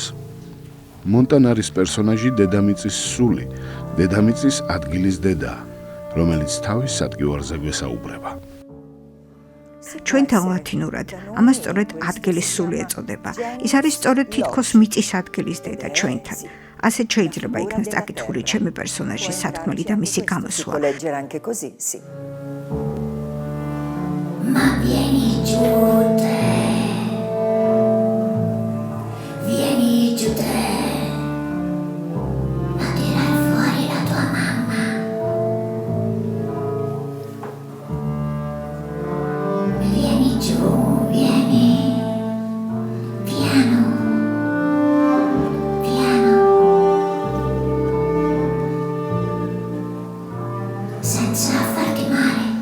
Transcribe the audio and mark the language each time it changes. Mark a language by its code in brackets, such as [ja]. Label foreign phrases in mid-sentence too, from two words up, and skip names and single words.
[ka] მონტანარის პერსონაჟი დედამიწის სული, დედამიწის ადგილის დედაა, რომელიც თავის სადგივარზე გვესაუბრება. ჩვენთან ლათინურად ამას სწორედ ადგილის სული ეწოდება. ის არის სწორედ თითქოს მიწის ადგილის დედა ჩვენთან. ასეთ შეიძლება იქნას წაკითხული ჩემი პერსონაჟის სათქმელი და მისი გამოსვლა. [it] Ma vieni giù te, vieni giù te, a tirar fuori la tua mamma. Vieni giù, vieni, piano, piano, senza farti male.